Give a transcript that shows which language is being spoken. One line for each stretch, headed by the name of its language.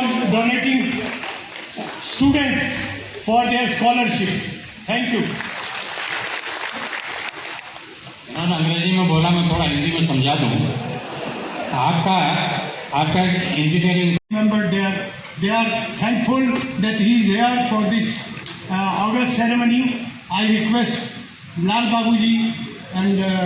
English: donating students for their scholarship. Thank you.
Hindi: उन्होंने अंग्रेजी में बोला, मैं थोड़ा हिंदी में समझा दूँ। आपका engineering
English: Remember, they are thankful that he is here for this August ceremony. I request Lal Babuji and